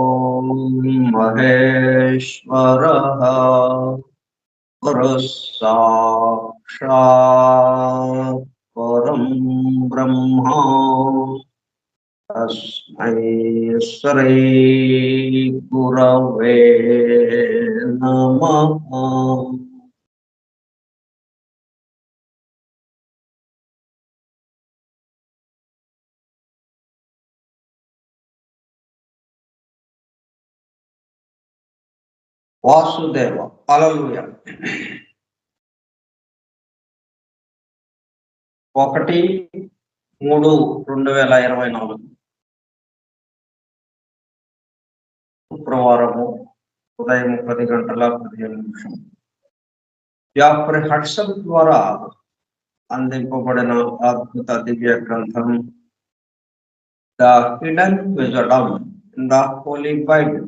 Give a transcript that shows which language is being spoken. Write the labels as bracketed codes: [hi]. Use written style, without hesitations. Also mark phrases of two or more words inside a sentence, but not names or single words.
[sa] महेश्वरः गुरुः साक्षात् परं ब्रह्म तस्मै श्री गुरवे नमः। [te] వాసుదేవ హల్లెలూయా. 1-3-2024 శుక్రవారము ఉదయం 10:15 జాఫ్రీ హడ్సన్ ద్వారా అందింపబడిన అద్భుత దివ్య గ్రంథం ద హిడెన్ విజడమ్ ఇన్ ద హోలీ బైబిల్.